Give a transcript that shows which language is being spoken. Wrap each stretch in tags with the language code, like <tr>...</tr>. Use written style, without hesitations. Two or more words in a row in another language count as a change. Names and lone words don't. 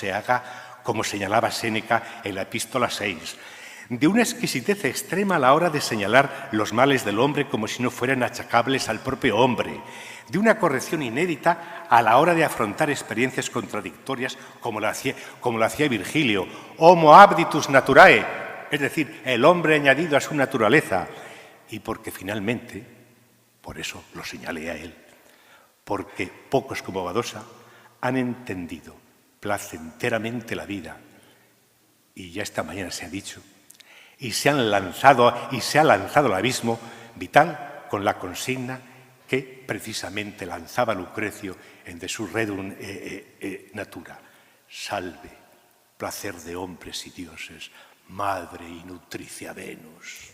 <es>se haga, como señalaba Séneca en la Epístola 6, de una exquisitez extrema a la hora de señalar los males del hombre como si no fueran achacables al propio hombre, de una corrección inédita a la hora de afrontar experiencias contradictorias como lo hacía Virgilio,</es> <la>homo abditus naturae,</la> <es>es decir, el hombre añadido a su naturaleza, y porque finalmente, por eso lo señalé a él, porque pocos como Badosa han entendido placenteramente la vida, y ya esta mañana se ha dicho, y se ha lanzado al abismo vital con la consigna que precisamente lanzaba Lucrecio en De Surredum Natura: salve, placer de hombres y dioses, madre y nutricia Venus.</es>